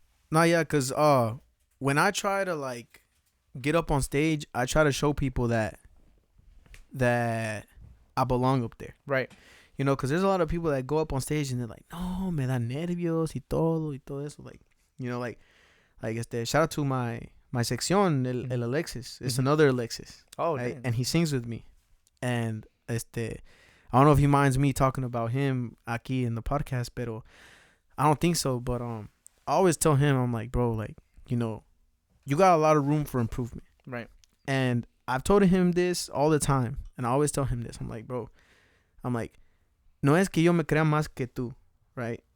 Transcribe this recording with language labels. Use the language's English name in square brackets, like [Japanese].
[English] No, yeah, cause when I try to like get up on stage, I try to show people that I belong up there. Right. Cause there's a lot of people that go up on stage and they're like, [Spanish] no, me da nervios y todo eso. [English] Like, shout out to my sección, el Alexis. It's another Alexis. Oh, right? damn. And he sings with me. And I don't know if he minds me talking about him aquí in the podcast, pero I don't think so. But I always tell him, I'm like, bro, like, you got a lot of room for improvement. Right. And I've told him this all the time. And I always tell him this. I'm like, bro, [Spanish] no es que yo me crea más que tú, [English] right?